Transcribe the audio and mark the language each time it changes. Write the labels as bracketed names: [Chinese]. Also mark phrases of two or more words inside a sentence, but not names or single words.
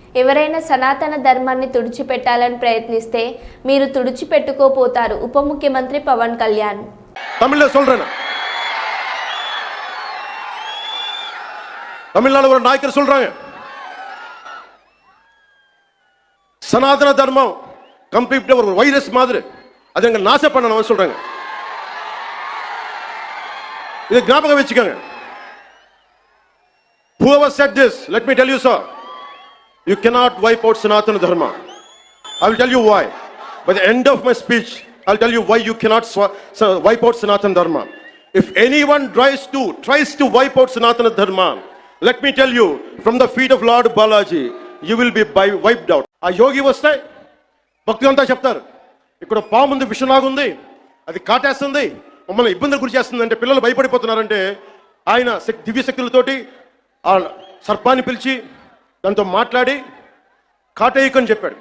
[Telugu] ఎవరైనా సనాతన ధర్మాన్ని తుడిచిపెట్టాలని ప్రయత్నిస్తే మీరు తుడిచిపెట్టుకోపోతారు. ఉప ముఖ్యమంత్రి పవన్ కళ్యాణ్. [Tamil] தமிழ்ல சொல்றேன். தமிழ்நாடு ஒரு நாயக்கர் சொல்றாங்க, சனாதன தர்மம் கம்ப்ளீட்டா ஒரு வைரஸ் மாதிரி, அதை எங்க நாச பண்ணணும் சொல்றாங்க. இதை ஞாபகம் வச்சுக்கோங்க. [English] Whoever said this, let me tell you, sir, you cannot wipe out Sanatana Dharma. I will tell you why. By the end of my speech, I'll tell you why you cannot wipe out Sanatana Dharma. If anyone tries to wipe out Sanatana Dharma, let me tell you, from the feet of Lord Balaji, you will be wiped out. [Telugu] ఆ యోగి వస్తే భక్తులంతా చెప్తారు, ఇక్కడ పాము ఉంది, విషలాగా ఉంది, అది కాటేస్తుంది, మమ్మల్ని ఇబ్బందులు గురి చేస్తుంది అంటే పిల్లలు భయపడిపోతున్నారంటే ఆయన దివ్య శక్తులతోటి ఆ సర్పాన్ని పిలిచి దాంతో మాట్లాడి కాటేయకని చెప్పాడు.